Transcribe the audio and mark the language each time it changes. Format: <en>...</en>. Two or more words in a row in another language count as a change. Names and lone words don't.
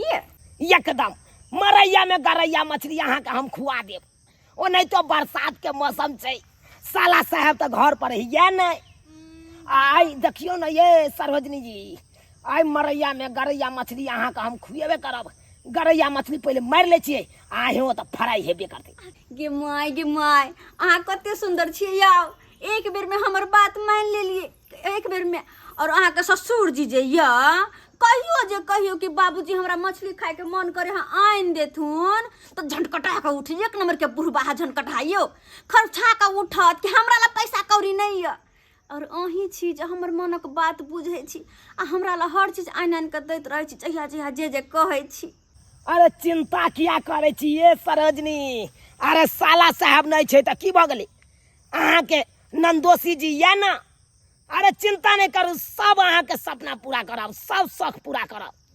<mai>एकदम मरैया में गरैया मछली अहाँ के हम खुआ देब ओ नहीं तो बरसात के मौसम छै साला साहब तो घर पर हिये नहीं आई देखियो ना ये सरोजनी जी आई मरैया में गरैया मछली अहाँ के हम खुएबे करब गरैया मछली पहले मार ले छिए आहे हो तो फ्राई हेबे करते गे माय अहाँ कते सुंदर छिए यौ एक बेर में हमर बात मान लेलिए एक बेर में और अहाँ के ससुर जी जे या कहियो कि बाबूजी हमरा मछली खाए के मन करे हाँ आइन देथुन तो झंडकटा के उठ एक नंबर के बुढ़बा झंडकटाइयो खर्चा के उठत कि हमरा ला पैसा कौड़ी नहीं है और अही छी जे हमर मनक बात बुझे छी आ हमरा ला हर चीज आइन के दैत रहे छी जहिया जे कहे छी अरे चिंता किया करे छी ये सरोजनी अरे साला साहब नहीं छे त की भ गेलै अहाँ के नंदोसी जी या ना अरे चिंता नहीं करू सब अहाँ के सपना पूरा करब सब शौक पूरा करब</mai>